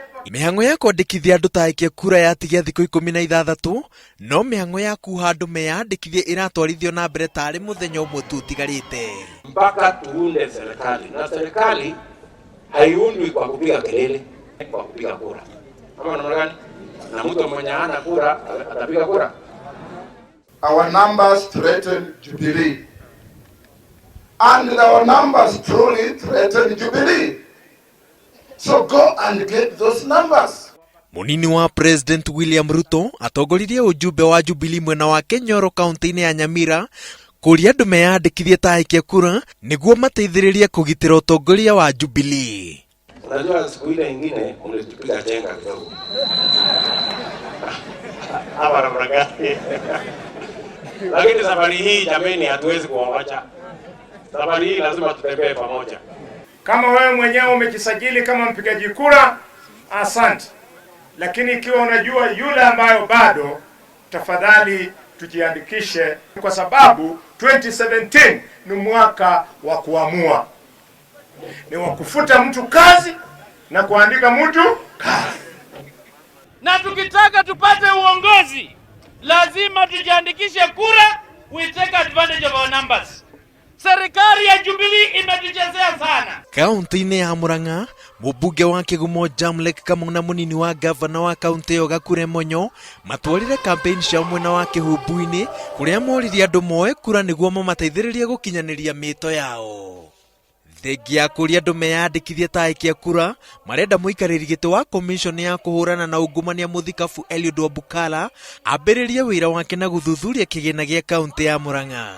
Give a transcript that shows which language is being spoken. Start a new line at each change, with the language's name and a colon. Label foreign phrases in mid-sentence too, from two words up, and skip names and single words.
Kikuyu: Mihango ya kwandĩkithia andũ ta aikia kura yatigia thikũ 16 no mihango ya kuha andũ meyandĩkithie iratwarithio na mbere tarĩ mũthenya ũmwe tu utigarĩte.
Swahili: Mpaka tuunde serikali, na serikali haiundwi kwa kupiga kelele, kwa kupiga kura. Kama namna gani? Na mtu mwenye hana kura atapiga kura.
English: Our numbers threaten Jubilee, and our numbers truly threaten Jubilee. So go and get those numbers.
Kikuyu: Munini wa President William Ruto atongoririe ujumbe wa Jubilee mwena wa Kenyoro kaunti-inĩ ya Nyamira kuria andũ meyandĩkithie ta aikia kura nĩguo mateithĩrĩrie kũgitĩra ũtongoria wa Jubilee.
Swahili: Unajua siku ile nyingine mlitupiga chenga kidogo. Hapa barabara. Lakini safari hii jameni hatuwezi kuwawacha. Safari hii lazima tutembee pamoja. Kama wewe mwenyewe umejisajili kama mpigaji kura, asante. Lakini ikiwa unajua yule ambayo bado, tafadhali tujiandikishe kwa sababu 2017 ni mwaka wa kuamua. Ni wa kufuta mtu kazi na kuandika mtu kazi. Na tukitaka tupate uongozi, lazima tujiandikishe kura,
English: we take advantage of our numbers.
Swahili: Serikali ya Jubilee imetuchezea sana.
Kikuyu: Kaunti-inĩ ya Murang'a, mũmbunge wa Kĩgumo Jamlek Kamau na munini wa gavana wa kaunti ĩyo Gakure Monyo matwarire campaign cia mwena wa Kĩhumbu-inĩ kuria moririe andũ moe kura nĩguo mamateithĩrĩrie gũkinyanĩria mĩto yao. Thengia kuria andũ meyandĩkithie ta aikia kura marenda mũikarĩri gĩtĩ wa commission ya kũhũrana na ungumania mũthikabu Eliud Wabukala ambĩrĩrie wĩra wake na gũthuthuria kĩgĩna gĩa kaunti ya Murang'a.